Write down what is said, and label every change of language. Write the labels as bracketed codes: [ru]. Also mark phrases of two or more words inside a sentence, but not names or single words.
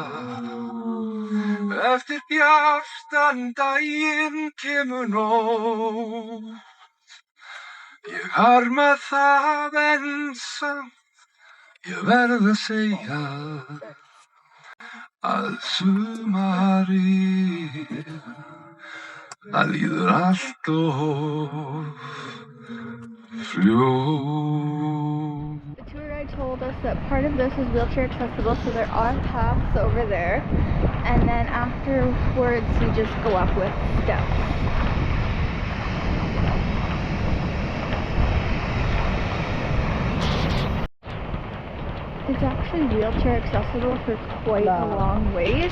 [is] Eftir bjartan daginn kemur nótt Ég harma það en samt Ég verð að segja að sumarið það líður allt of fljótt. [en] The tour guide told us that part of this is wheelchair accessible, so there are paths over there, and then afterwards we just go up with steps. It's actually wheelchair accessible for quite a long ways.